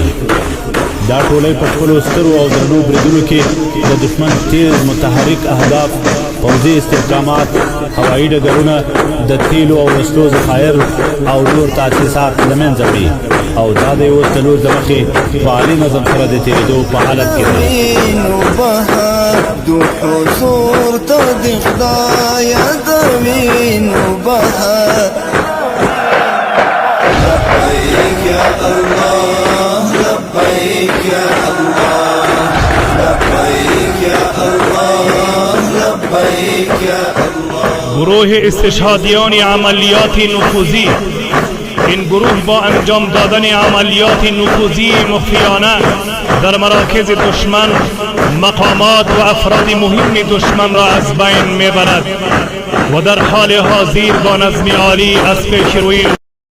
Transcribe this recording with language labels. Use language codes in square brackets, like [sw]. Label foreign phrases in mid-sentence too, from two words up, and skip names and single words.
[ps] دا ټولې په خپلو سترو او درنو بریدونو کې د دشمن تیز متحرک اهداف، پوځي استحکامات، هوایي ډګرونه، د تیلو او وسلو ذخایر او نور تاسیسات له منځه وړي او دا د یو څلور د مخې په عالي نظم سره د تېرېدو په حالت کې دی. [ar] لبيك يا الله لبيك يا الله لبيك يا الله لبيك يا الله. [fa] گروه استشهادیان عملیات نفوذی. این گروه با انجام دادن عملیات نفوذی مخفیانه در مراکز دشمن مقامات و افراد مهم دشمن را از بین میبرد و در حال حاضر با نظم عالی از پیش روی